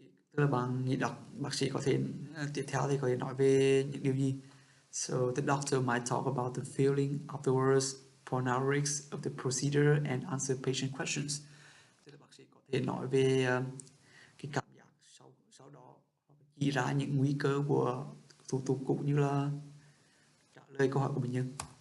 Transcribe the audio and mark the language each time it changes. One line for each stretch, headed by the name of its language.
Vietnamese: Tức là bạn nghĩ bác sĩ có thể tiếp theo thì có thể nói về những điều gì?
English: So the doctor might talk about the feeling afterwards, point out risks of the procedure and answer patient questions.
Vietnamese: Tức là bác sĩ có thể nói về cái cảm giác sau đó, chỉ ra những nguy cơ của thủ tục cũng như là trả lời câu hỏi của bệnh nhân.